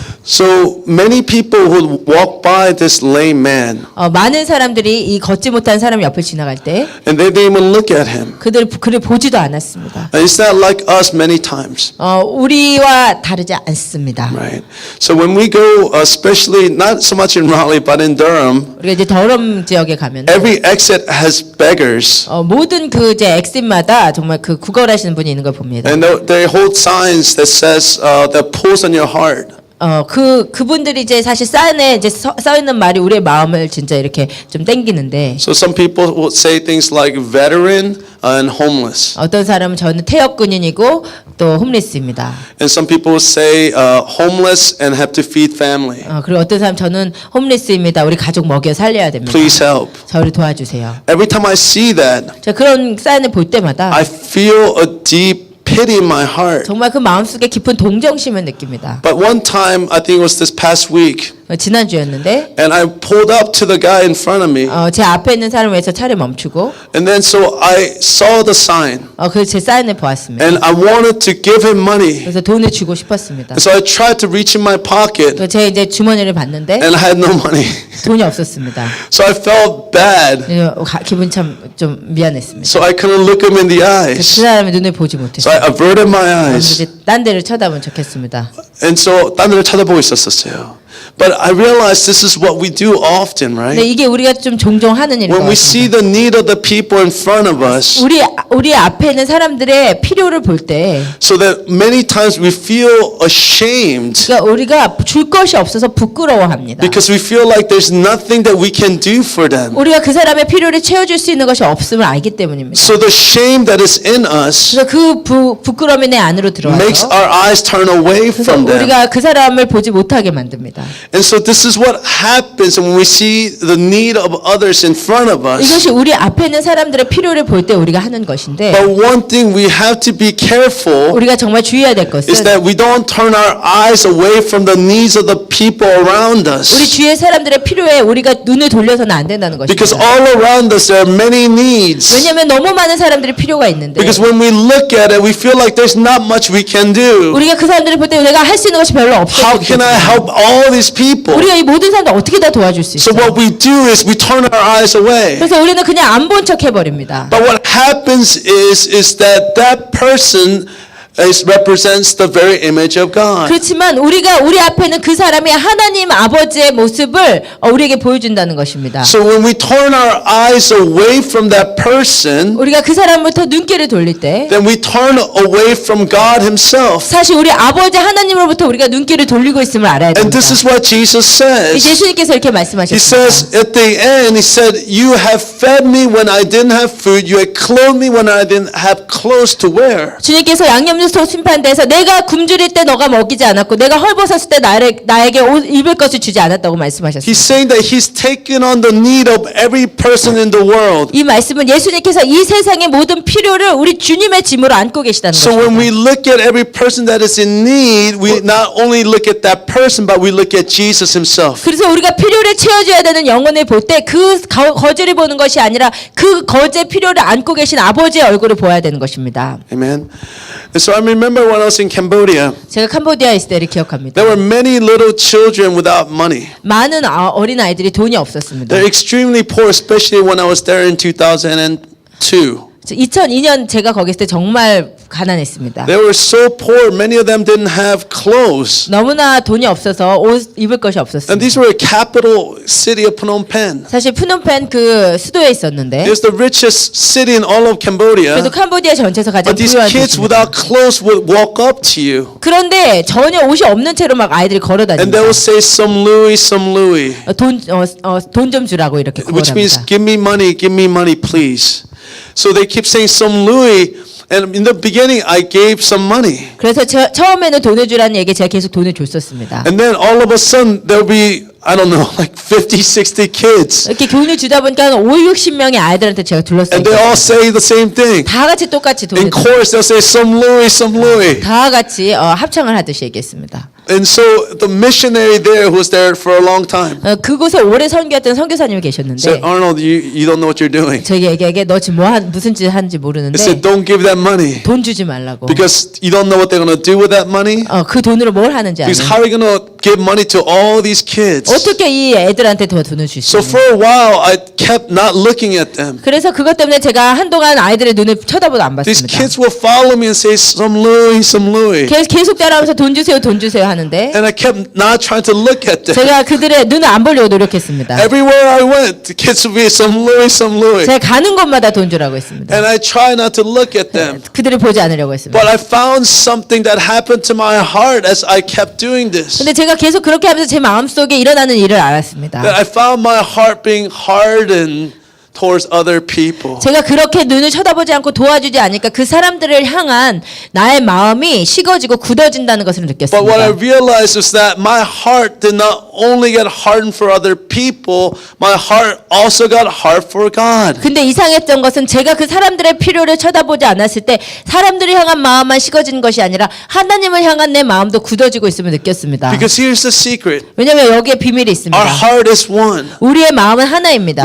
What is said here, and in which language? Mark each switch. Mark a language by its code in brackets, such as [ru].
[en] So many people would walk by this lame man, [ko] 많은 사람들이 이 걷지 못한 사람 옆을 지나갈 때 [en] and they didn't even look at him. [ko] 그를 보지도 않았습니다. [en] And it's not like us many times, [ko] 우리와 다르지 않습니다. [en] right? So when we go, especially not so much in Raleigh, but in Durham, [ko] 우리가 이제 더럼 지역에 가면 [en] every exit has beggars, [ko] 모든 그 이제 엑시트마다 정말 그 구걸하시는 분이 있는 걸 봅니다. [en] and they hold signs that says that pulls on your heart. [ko] 그분들이 이제 사실 사인에 이제 써 있는 말이 우리의 마음을 진짜 이렇게 좀 땡기는데 [en] So some people would say things like veteran and homeless, [ko] 어떤 사람은 저는 퇴역군인이고 또 홈리스입니다. [en] and some people would say homeless and have to feed family. [ko] 그리고 어떤 사람 저는 홈리스입니다. 우리 가족 먹여 살려야 됩니다. [en] Please help. [ko] 저를 도와주세요. [en] Every time I see that, [ko] 자, 그런 사인을 볼 때마다 [en] I feel a deep pity in my heart. [ko] 정말 그 마음속에 깊은 동정심을 느낍니다. [en] But one time, I think it was this past week, [ko] 지난주였는데 [en] and I pulled up to the guy in front of me, [ko] 제 앞에 있는 사람을 위해서 차를 멈추고 [en] and then so I saw the sign, [ko] 그래서 제 사인을 보았습니다. [en] and I wanted to give him money. [ko] 그래서 돈을 주고 싶었습니다. [en] And so I tried to reach in my pocket, [ko] 그래서 제 이제 주머니를 봤는데 [en] and I had no money. [ko] 돈이 없었습니다. [en] So I felt bad. [ko] 기분 참 좀 미안했습니다. [en] So I couldn't look him in the [ko] 그 [en] eyes. [ko] 사람의 눈을 보지 [en] So [ko] 못했어요. [en] I averted my eyes. [ko] 이제 딴 데를 쳐다보면 좋겠습니다. [en] And so [ko] 딴 데를 쳐다보고 있었어요. [en] But I realize this is what we do often, [ko] 근데 [en] right? [ko] 이게 우리가 좀 종종 하는 일인 것 [en] When we see [ko] 같습니다. [en] the need of the people in front of us, [ko] 우리 앞에 있는 사람들의 필요를 볼 때, [en] so that many times we feel ashamed [ko] 그러니까 우리가 줄 것이 없어서 부끄러워합니다. [en] because we feel like there's nothing that we can do for them. [ko] 우리가 그 사람의 필요를 채워줄 수 있는 것이 없음을 알기 때문입니다. [en] So the shame that is in us [ko] 그래서 그 부끄러움이 내 안으로 [en] makes [ko] 들어와서 [en] our eyes turn away [ko] 그래서 [en] from them. [ko] 우리가 그 사람을 보지 못하게 만듭니다. [en] And so this is what happens when we see the need of others in front of us. [ko] 이것이 우리 앞에 있는 사람들의 필요를 볼 때 우리가 하는 것인데, [en] But one thing we have to be careful [ko] 우리가 정말 주의해야 될 [en] is [ko] 것은 [en] that we don't turn our eyes away from the needs of the people around [ko] 우리 [en] us. [ko] 주위의 사람들의 필요에 우리가 눈을 돌려서는 안 된다는 [en] Because [ko] 것입니다. [en] all around us there are many needs. [ko] 왜냐하면 너무 많은 사람들이 필요가 있는데, [en] Because when we look at it, we feel like there's not much we can do. [ko] 우리가 그 사람들을 볼 때 내가 할 수 있는 것이 별로 [en] How [ko] 없어. [en] can I help all these people? [ko] 우리가 이 모든 사람들 어떻게 다 도와줄 수 [en] So [ko] 있어? [en] what we do is we turn our eyes away. [ko] 그래서 우리는 그냥 안 본 척 해버립니다. [en] But what happens is that person represents the very image of God. [ko] 그렇지만 우리 앞에는 그 사람이 하나님 아버지의 모습을 우리에게 보여준다는 것입니다. [en] So when we turn our eyes away from that person, [ko] 우리가 그 사람부터 눈길을 돌릴 때 [en] then we turn away from God himself. [ko] 사실 우리 아버지 하나님으로부터 우리가 눈길을 돌리고 있음을 알아야 [en] And [ko] 됩니다. [en] this is what Jesus says. [ko] 예수님께서 이렇게 [en] He [ko] 말씀하셨습니다. [en] says at the end, he said, you have fed me when I didn't have food. You had clothed me when I didn't have clothes to wear. [ko] 주님께서 양념소 심판대에서 내가 굶주릴 때 너가 먹이지 않았고 내가 헐벗었을 때 나에게 옷 입을 것을 주지 않았다고 말씀하셨습니다. [en] He's saying that he's taken on the need of every person in the world. [ko] 이 말씀은 예수님께서 이 세상의 모든 필요를 우리 주님의 짐으로 안고 계시다는 [en] So when we [ko] 것입니다. [en] look at every person that is in need, we not only look at that person, but we look at Jesus himself. [ko] 그래서 우리가 필요를 채워줘야 되는 영혼을 볼 때 그 거지를 보는 것이 아니라 그 거지의 필요를 안고 계신 아버지의 얼굴을 보아야 되는 것입니다. [en] Amen. And so I remember when I was in Cambodia, [ko] 제가 캄보디아에 있을 때를 기억합니다. [en] there were many little children without money. [ko] 많은 어린 아이들이 돈이 없었습니다. [en] They're extremely poor, especially when I was there in 2002. [ko] 2002년 제가 거기 있을 때 정말 가난했습니다. [en] They were so poor, many of them didn't have clothes. [ko] 너무나 돈이 없어서 옷 입을 것이 [en] And [ko] 없었습니다. [en] these were a capital city of Phnom Penh. [ko] 사실 푸놈펜 그 수도에 있었는데 [en] It was the richest city in all of Cambodia. [ko] 그래도 캄보디아 전체에서 가장 [en] But these [ko] 부유한 [en] kids [ko] 도시입니다. [en] without clothes would walk up to you. [ko] 그런데 전혀 옷이 없는 채로 막 아이들이 걸어 [en] And they [ko] 다닙니다. [en] would say, [km] some Louis, some Louis. [ko] 돈 좀 주라고 이렇게 [en] Which means, [ko] 구걸합니다. [en] give me money, please. So they keep saying, [km] some Louis. [en] And in the beginning, I gave some money. [ko] 그래서 처음에는 돈을 주라는 얘기에 제가 계속 돈을 줬었습니다. [en] And then all of a sudden, there'll be, I don't know, like 50, 60 kids. [ko] 이렇게 돈을 주다 보니까 5, 60명의 아이들한테 제가 둘러싸여 [en] And they all say the same thing. [ko] 다 같이 똑같이 돈을 [en] In chorus, they'll say, [km] some Louis, some Louis. [ko] 다 같이 합창을 하듯이 얘기했습니다. [en] And so the missionary there who was there for a long time [ko] 그곳에 오래 선교했던 선교사님이 계셨는데 [en] said, Arnold, you don't know what you're doing. [ko] 저에게 너 지금 무슨 짓 하는지 [en] He [ko] 모르는데 [en] said, don't give that money [ko] 돈 주지 말라고. [en] because you don't know what they're going to do with that money. [ko] 그 돈으로 뭘 하는지 [en] Because [ko] 아는. [en] how are you going to give money to all these kids? [ko] 어떻게 이 애들한테 더 돈을 줄 수 [en] So [ko] 있는. [en] for a while, I kept not looking at them. [ko] 그래서 그것 때문에 제가 한동안 아이들의 눈을 쳐다보도 안 [en] These [ko] 봤습니다. [en] kids will follow me and say, [km] some Louis, some Louis. [ko] 계속 따라하면서 돈 주세요 하는데 [en] And I kept not trying to look at them. [ko] 제가 그들의 눈을 안 보려고 노력했습니다. [en] Everywhere I went, the kids would be [km] some Louis, some Louis. [ko] 제가 가는 곳마다 돈 주라고 했습니다. [en] And I try not to look at them. [ko] 그들을 보지 않으려고 했습니다. [en] But I found something that happened to my heart as I kept doing this. [ko] 근데 제가 계속 그렇게 하면서 제 마음속에 일어나는 일을 알았습니다. [en] That I found my heart being hardened towards other people. [ko] 제가 그렇게 눈을 쳐다보지 않고 도와주지 않으니까 그 사람들을 향한 나의 마음이 식어지고 굳어진다는 것을 [en] But what I [ko] 느꼈습니다. [en] realized was that my heart did not only get hardened for other people, my heart also got hard for God. [ko] 근데 이상했던 것은 제가 그 사람들의 필요를 쳐다보지 않았을 때 사람들을 향한 마음만 식어지는 것이 아니라 하나님을 향한 내 마음도 굳어지고 있음을 느꼈습니다. [en] Because here's the secret. [ko] 왜냐하면 여기에 비밀이 있습니다. [en] Our heart is one. [ko] 우리의 마음은 하나입니다.